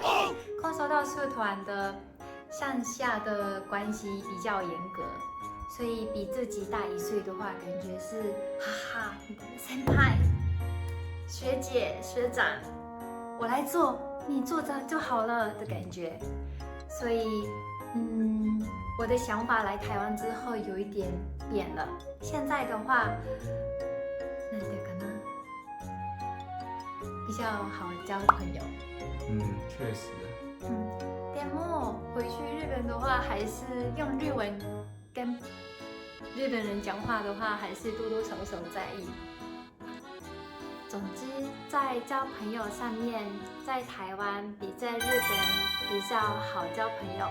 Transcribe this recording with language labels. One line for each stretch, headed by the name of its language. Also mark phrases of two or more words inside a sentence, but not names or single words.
Chinese: 空手道社团的上下的关系比较严格，所以比自己大1岁的话，感觉是哈哈，先輩、学姐、学长，我来做，你做着就好了的感觉。所以我的想法来台湾之后有一点变了。现在的话，
Japanese: なんていうかな，
Chinese: 比较好交朋友。确实。でも回去日本的话，还是用日文跟日本人讲话的话，还是多多少少在意。总之，在交朋友上面，在台湾比在日本比较好交朋友。